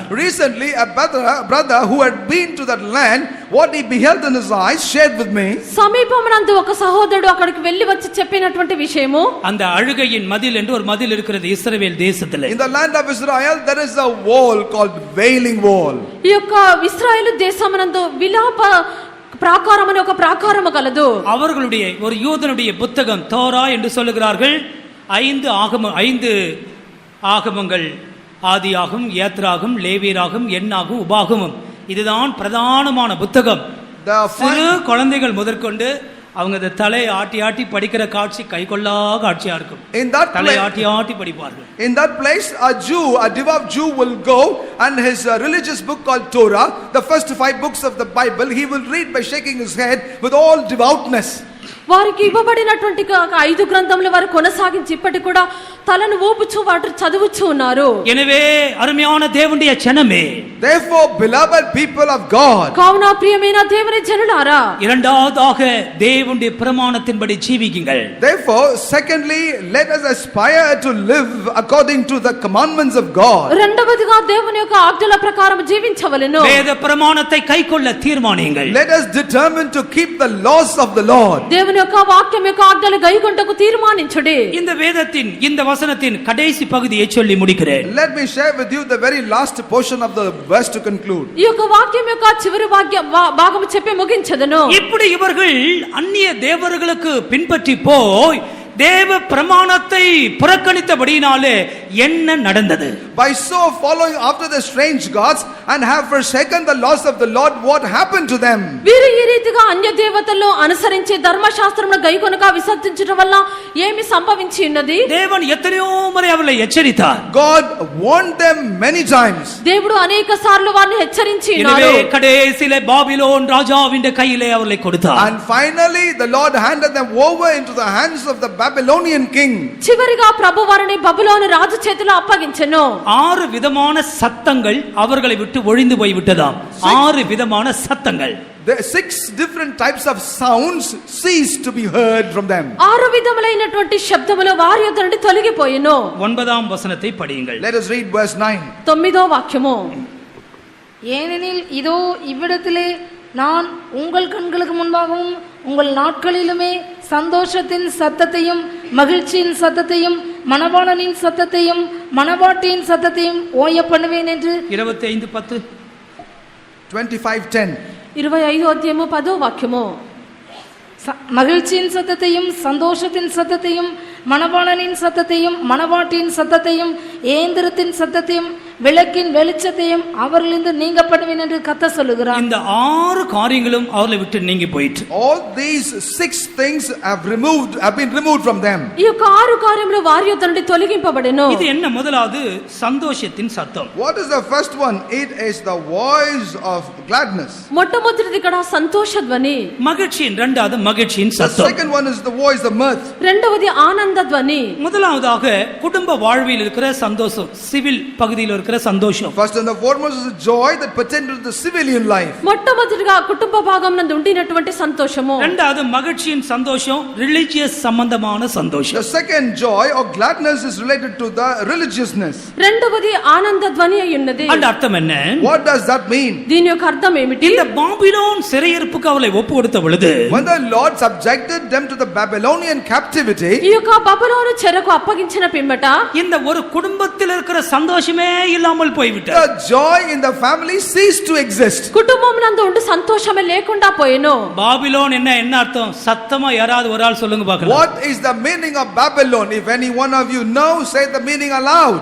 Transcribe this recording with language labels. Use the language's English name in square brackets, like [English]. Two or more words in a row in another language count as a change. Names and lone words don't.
[English] Recently, a brother who had been to that land, what he beheld in his eyes, shared with me. [Telugu] సమీపమునందు ఒక సహోదరుడు అక్కడికి వెళ్లి వచ్చి చెప్పినటువంటి విషయము, [Tamil] அந்த அழுகையின் மதில் என்று ஒரு மதில் இருக்கிறது இஸ்ரவேல் தேசத்திலே. [English] In the land of Israel, there is a wall called Wailing Wall. [Telugu] ఈ యొక్క ఇశ్రాయేలు దేశమునందు విలాప ప్రాకారం అనే ఒక ప్రాకారము కలదు. [Tamil] அவர்களுடைய ஒரு யூதனுடைய புத்தகம் தோரா என்று சொல்லுகிறார்கள். 5 ஆகமங்கள், ஆதியாகம், ஏத்ராகம், லேவியராகம், எண்ணாகும், உபாகமம். இதுதான் பிரதானமான புத்தகம். சிறு குழந்தைகள் முதற்கொண்டு அவங்க இந்த தலை ஆட்டி ஆட்டி படிக்கிற காட்சி கைகொள்ளா காட்சியா இருக்கும். [English] In that [Tamil] தலை [English] place, [Tamil] ஆட்டி ஆட்டி படிப்பார்கள். [English] in that place, a devout Jew will go and his religious book called Torah, the first 5 books of the Bible, he will read by shaking his head with all devoutness. [Telugu] వారికి ఇవ్వబడినటువంటి 5 గ్రంథములు వారు కొనసాగించి ఇప్పటికి కూడా తలను ఊపుచూ వాటి చదువుచూ ఉన్నారు. [Tamil] எனவே அருமையான தேவனுடைய ஜனமே, [English] Therefore, beloved people of God, [Telugu] కావున ప్రియమైన దేవుని జనులారా, [Tamil] இரண்டாவதாக தேவனுடைய பிரமாணத்தின்படி ஜீவிக்குங்கள். [English] therefore, secondly, let us aspire to live according to the commandments of God. [Telugu] రెండవదిగా దేవుని యొక్క ఆజ్ఞల ప్రకారం జీవించవలెను. [Tamil] வேத பிரமாணத்தை கைக்கொள்ள தீர்மானியுங்கள். [English] Let us determine to keep the laws of the Lord. [Telugu] దేవుని యొక్క వాక్యం యొక్క ఆజ్ఞలు గైకొంటకు తీర్మానించుడి. [Tamil] இந்த வேதத்தின் இந்த வசனத்தின் கடைசி பகுதியை சொல்லி முடிக்கிறேன். [English] Let me share with you the very last portion of the verse to conclude. [Telugu] ఈ యొక్క వాక్యం యొక్క చివరి భాగము చెప్పి ముగించదను. [Tamil] இப்படி இவர்கள் அந்நிய தேவர்களுக்கு பின்பற்றி போய் தேவ பிரமாணத்தை புறக்கணித்தபடியினாலே என்ன நடந்தது? [English] By so following after the strange gods and have forsaken the laws of the Lord, what happened to them? [Telugu] వీరు ఈ రీతిగా అన్య దేవతలను అనుసరించి ధర్మశాస్త్రమును గైకొనక విసర్జించడం వల్ల ఏమి సంభవించి ఉన్నది? [Tamil] தேவன் எத்தனையோ முறை அவர்களை எச்சரித்தார். [English] God warned them many times. [Telugu] దేవుడు అనేక సార్లు వారిని హెచ్చరించి [Tamil] எனவே [Telugu] ఉన్నారు. [Tamil] கடைசியிலே பாபிலோன் ராஜாவின் கையிலே அவர்களை கொடுத்தார். [English] And finally the Lord handed them over into the hands of the Babylonian king. [Telugu] చివరిగా ప్రభు వారిని బబులోను రాజు చేతిలో అప్పగించెను. [Tamil] 6 విధமான சத்தங்கள் அவர்களை விட்டு ஒழிந்து போய் விட்டதாம். 6 விதமான சத்தங்கள். [English] The 6 different types of sounds ceased to be heard from them. [Telugu] 6 విధములైనటువంటి శబ్దములు వారి యొద్ద నుండి తొలగిపోయెను. [Tamil] 9ஆம் வசனத்தை படியுங்கள். [English] Let us read verse 9. [Telugu] 9వ వాక్యము. [Tamil] ஏனெனில் இதோ இவ்விடத்திலே நான் உங்கள் கண்களுக்கு முன்பாகவும் உங்கள் நாட்களிலுமே சந்தோஷத்தின் சத்தத்தையும் மகிழ்ச்சியின் சத்தத்தையும் மணவாளனின் சத்தத்தையும் மணவாட்டியின் சத்தத்தையும் ஓய பண்ணுவேன் என்று 25:10 25:10. [Telugu] 25వ అధ్యాయము 10వ వాక్యము. [Tamil] மகிழ்ச்சியின் சத்தத்தையும் சந்தோஷத்தின் சத்தத்தையும் மணவாளனின் சத்தத்தையும் மணவாட்டியின் சத்தத்தையும் ஏந்திரத்தின் சத்தத்தையும் விளக்கின் வெளிச்சத்தையும் அவர்களிருந்து நீங்க பண்ணுவேன் என்று கர்த்தர் சொல்லுகிறார். இந்த 6 காரியங்களும் அவர்களை விட்டு நீங்கி போயிற்று. [English] All these 6 things have been removed from them. [Telugu] ఈ యొక్క 6 కార్యములు వారి యొద్ద నుండి తొలగింపబడెను. [Tamil] இது என்ன? முதலாவது சந்தோஷத்தின் சத்தம். [English] What is the first one? It is the voice of gladness. [Telugu] మొట్టమొదటిది ఇక్కడ సంతోష ధ్వని. [Tamil] மகிழ்ச்சியின் இரண்டாவது மகிழ்ச்சியின் [English] The [Tamil] சத்தம். [English] second one is the voice of mirth. [Telugu] రెండవది ఆనంద ధ్వని. [Tamil] முதலாவதாக குடும்ப வாழ்வில் இருக்கிற சந்தோஷம், சிவில் பகுதியில் இருக்கிற சந்தோஷம். [English] First and the foremost is the joy that pertains to the civilian life. [Telugu] మొట్టమొదటిగా కుటుంబ భాగం నందు ఉండినటువంటి సంతోషము. [Tamil] இரண்டாவது மகிழ்ச்சியின் சந்தோஷம், ரிலிஜியஸ் சம்பந்தமான [English] The [Tamil] சந்தோஷம். [English] second joy or gladness is related to the religiousness. [Telugu] రెండవది ఆనంద ధ్వని అయి ఉన్నది. [Tamil] அந்த అర్థం என்ன? [English] What does that mean? [Telugu] దీని యొక్క అర్థం ఏమిటి? [Tamil] இந்த பாபிலோன் சிறையிருப்புக்கு அவளை ஒப்பு கொடுத்த பொழுது [English] When the Lord subjected them to the Babylonian captivity, [Telugu] ఈ యొక్క బబులోను చెరకు అప్పగించిన పిమ్మట [Tamil] இந்த ஒரு குடும்பத்தில் இருக்கிற சந்தோஷமே இல்லாமல் போய்விட்டது. [English] the joy in the family ceased to exist. [Telugu] కుటుంబం నందు ఉండి సంతోషమే లేకుండా పోయెను. [Tamil] பாபிலோன் என்ன அர்த்தம்? சத்தமா யாராவது ஒரு ஆள் சொல்லுங்க பார்க்கலாம். [English] What is the meaning of Babylon? If any one of you know, say the meaning aloud.